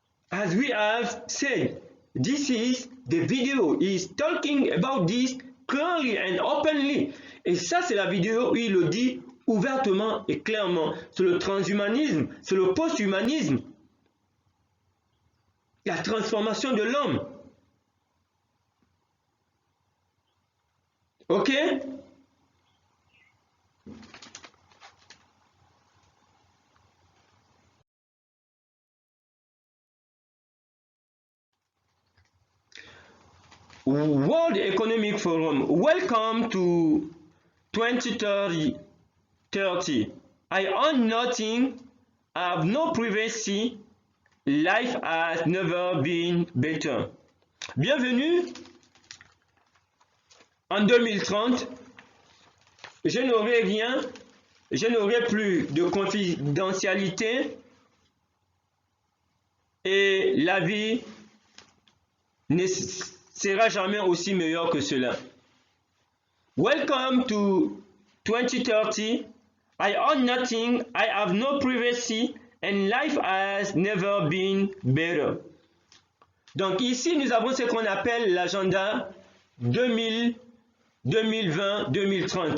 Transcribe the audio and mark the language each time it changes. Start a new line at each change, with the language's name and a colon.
English: As we have said, this is the video. He is talking about this clearly and openly.
French: Et ça, c'est la vidéo où il le dit ouvertement et clairement. C'est le transhumanisme, c'est le post-humanisme. La transformation de l'homme. Ok?
English: World Economic Forum, welcome to 2030. I own nothing, I have no privacy, life has never been better.
French: Bienvenue en 2030. Je n'aurai rien, je n'aurai plus de confidentialité et la vie ne sera jamais aussi meilleure que cela.
English: Welcome to 2030. I own nothing, I have no privacy, and life has never been better.
French: Donc ici, nous avons ce qu'on appelle l'agenda 2020-2030.